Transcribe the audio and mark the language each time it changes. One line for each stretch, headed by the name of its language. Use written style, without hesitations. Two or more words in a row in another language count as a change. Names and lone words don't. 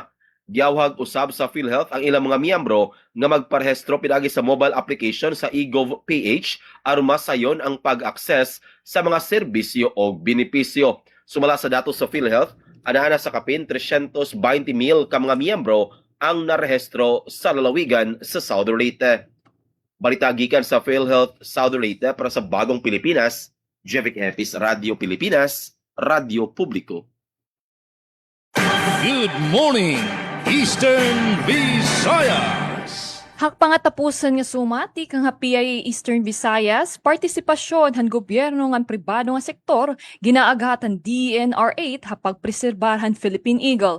Cebuano: Giyawhag usab sa PhilHealth ang ilang mga miyembro nga magparehistro pinagi sa mobile application sa eGov.ph aron masayon ang pag-access sa mga serbisyo o benepisyo. Sumala sa datos sa PhilHealth, ana sa kapin 320,000 ka mga miyembro ang narehistro sa lalawigan sa Southern Leyte. Balita gikan sa PhilHealth Southern Leyte para sa Bagong Pilipinas, Jevik Epis, Radyo Pilipinas, Radyo Publiko.
English: Good morning, Eastern Visayas.
Waray: Hakpangatapusan nga sumati kang hapiyay Eastern Visayas, partisipasyon han gobyerno ngan pribado nga sektor, ginaagatan DNR8 hapag preserbahan Philippine Eagle.